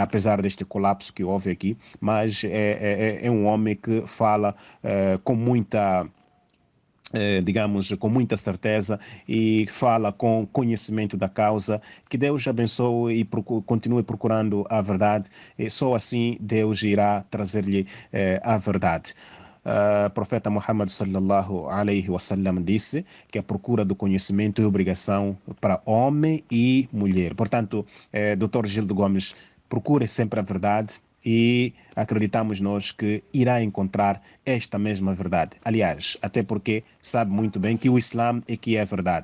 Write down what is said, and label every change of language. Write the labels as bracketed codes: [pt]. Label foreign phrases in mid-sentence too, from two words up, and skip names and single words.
[pt] Apesar deste colapso que houve aqui, mas é um homem que fala com muita... digamos, com muita certeza e fala com conhecimento da causa. Que Deus abençoe e continue procurando a verdade. E só assim Deus irá trazer-lhe a verdade. Profeta Muhammad [ar] صلى الله عليه وسلم [pt] disse que a procura do conhecimento é obrigação para homem e mulher. Portanto, Dr. Gildo Gomes, procure sempre a verdade e acreditamos nós que irá encontrar esta mesma verdade. Aliás, até porque sabe muito bem que o Islã é que é a verdade.